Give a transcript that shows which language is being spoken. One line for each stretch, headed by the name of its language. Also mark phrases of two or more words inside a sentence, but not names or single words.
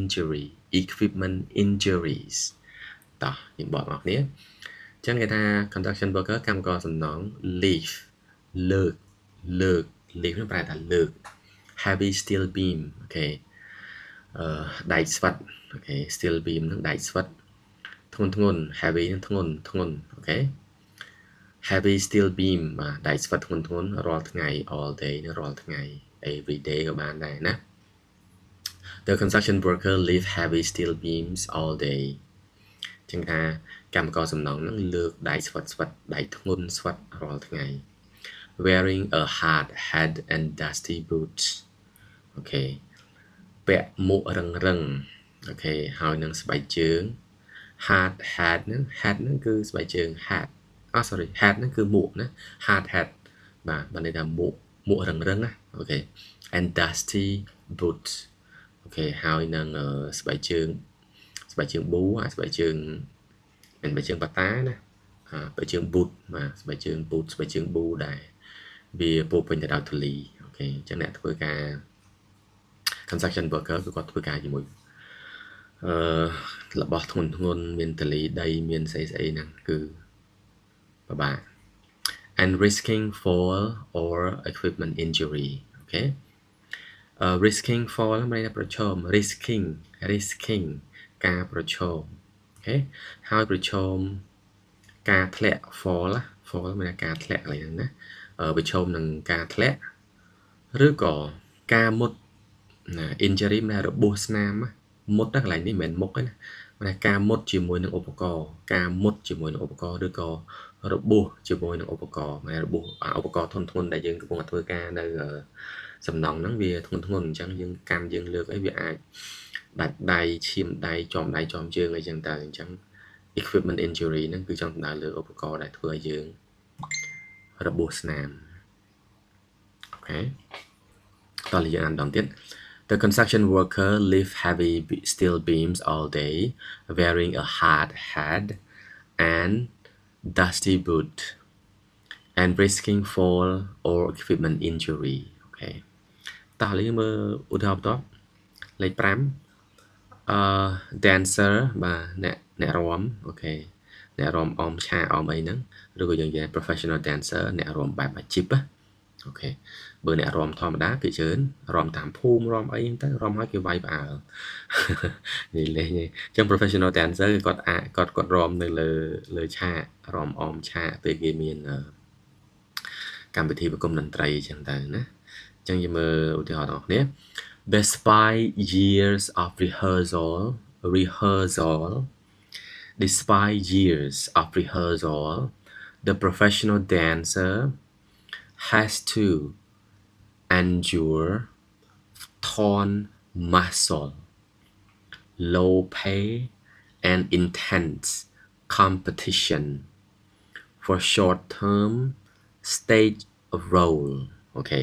Khmer: injuries តោះយើងបកមកគ្នាអញ្ចឹងគេថា
English: construction worker
Khmer: កម្មករសំណង់ lift លើក lift នោះប្រែថាលើក
English: heavy steel beam
Khmer: អូខេដែកស្វិតអូខេ
English: steel beam
Khmer: ហ្នឹងដែកស្វិតធ្ងន់ heavy ហ្នឹងធ្ងន់ អូខេ
English: heavy steel beam
Khmer: បាទដែកស្វិតធ្ងន់រាល់ថ្ងៃ
English: all day
Khmer: រាល់ថ្ងៃ
English: every day
Khmer: ក៏បានដែរណា
English: The construction worker lift heavy steel beams all
Khmer: day ចឹងថាកម្មករសំណង់ហ្នឹងលើកដែកស្វិតដែកធ្ងន់ស្វិតរាល់ថ្ងៃ
English: wearing a hard hat and dusty boots
Khmer: អូខេពាក់មួករឹងអូខេហើយនឹងស្បែកជើង
English: hard hat
Khmer: ហ្នឹង គឺស្បែកជើង
English: hat sorry hat
Khmer: ហ្នឹងគឺមួកណា
English: hard hat
Khmer: បាទបានន័យថាមួករឹងណាអូខេ
English: and dusty boots
Khmer: អូខេហើយនឹងស្បែកជើងប៊ូស្បែកជើងមិនស្បែកជើងប៉ាតាណាស្បែកជើង boot បាទស្បែកជើង boot ស្បែកជើង boot ដែរវាពោពេញទៅដោយធូលីអូខេអញ្ចឹងអ្នកធ្វើការ
English: construction worker
Khmer: គឺគាត់ធ្វើការជាមួយ របស់ធ្ងន់មានធូលីដីមានស្អីហ្នឹងគឺពិបាក
English: and risking fall or equipment injury
Khmer: អូខេ
English: risking fall
Khmer: មានន័យថាប្រឈម risking ការប្រឈមអូខេហើយប្រឈមការធ្លាក់ fall មានការធ្លាក់អីហ្នឹងណា ប្រឈមនឹងការធ្លាក់ឬក៏ការមុតinjury មានរបួសស្នាមមុតកន្លែងនេះមិនមែនមុខទេណាមានការមុតជាមួយនឹងឧបករណ៍ការមុត ជាមួយនឹងឧបករណ៍ឬក៏របួសជាមួយនឹងឧបករណ៍មានរបួសឧបករណ៍ធន់ធ្ងន់ដែលយើងកំពុងធ្វើការនៅសំណង់ ហ្នឹងវាធ្ងន់អញ្ចឹងយើងកាន់យើងលើកអីវាអាចដាច់ដៃឈាមដៃចំដៃ ចំជើងអីចឹងទៅអញ្ចឹង
English: equipment injury
Khmer: ហ្នឹងគឺចង់សំដៅលើឧបករណ៍ដែលធ្វើឲ្យយើងរបួសស្នាមអូខេតោះយើងអានដល់ទៀត
English: The construction worker lift heavy steel beams all day wearing a hard hat and dusty boot and risking fall or equipment injury
Khmer: អូខេតោះឥឡូវមើលឧទាហរណ៍បន្ទាប់លេខ 5dancer បាទអ្នករាំអូខេអ្នករាំអមឆាអមអីហ្នឹងឬក៏យើងនិយាយ
English: professional dancer
Khmer: អ្នករាំបែបអាជីព អូខេបើអ្នករាំធម្មតាគេច្រើនរាំតាមភូមិរាំអីហ្នឹងទៅរាំឲ្យគេ វាយផ្អើលនិយាយលេងអញ្ចឹង
English: professional dancer
Khmer: គឺគាត់រាំនៅលើឆាករាំអមឆាកពេលគេមានកម្មវិធីប្រគំតន្ត្រីអញ្ចឹងទៅណាអញ្ចឹងយើងមើលឧទាហរណ៍ដល់គ្នា
English: Despite years of rehearsal the professional dancer has to endure torn muscle, low pay, and intense competition for short-term stage role. Okay.